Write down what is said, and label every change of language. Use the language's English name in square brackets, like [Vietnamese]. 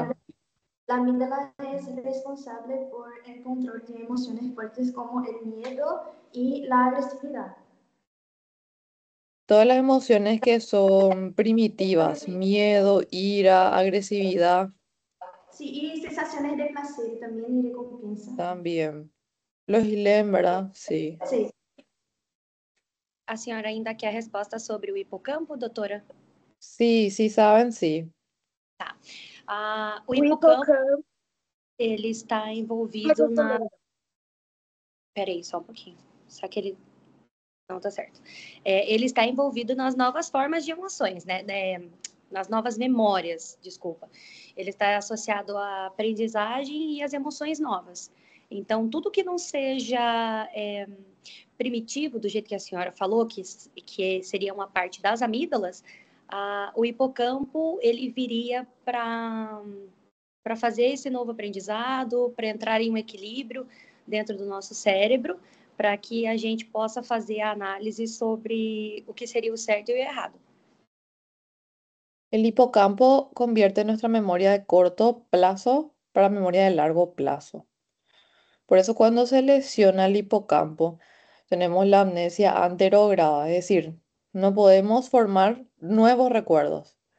[Spanish] amígdala, la amígdala es responsable por el control de emociones fuertes como el miedo y la agresividad. Todas las emociones que son primitivas, miedo, ira, agresividad, Sí, y sensaciones de placer también y recompensa. también. Los ILEM, ¿verdad? Sí. Sí. [Portuguese] A senhora ainda quer a resposta sobre o hipocampo, doutora? [Spanish] Sí, sí saben, sí. [Portuguese] O o hipocampo, hipocampo. ele está envolvido na... Peraí, só um pouquinho. Só que ele... Não, tá certo. Ele está envolvido nas novas formas de emoções, né? Nas novas memórias, desculpa. Ele está associado à aprendizagem e às emoções novas. Então, tudo que não seja primitivo, do jeito que a senhora falou, que seria uma parte das amígdalas, o hipocampo, ele viria para fazer esse novo aprendizado, para entrar em um equilíbrio dentro do nosso cérebro, para que a gente possa fazer a análise sobre o que seria o certo e o errado. [Spanish] El hipocampo convierte nuestra memoria de corto plazo para memoria de largo plazo. Por eso cuando se lesiona el hipocampo, tenemos la amnesia anterograda, es decir, no podemos formar nuevos recuerdos.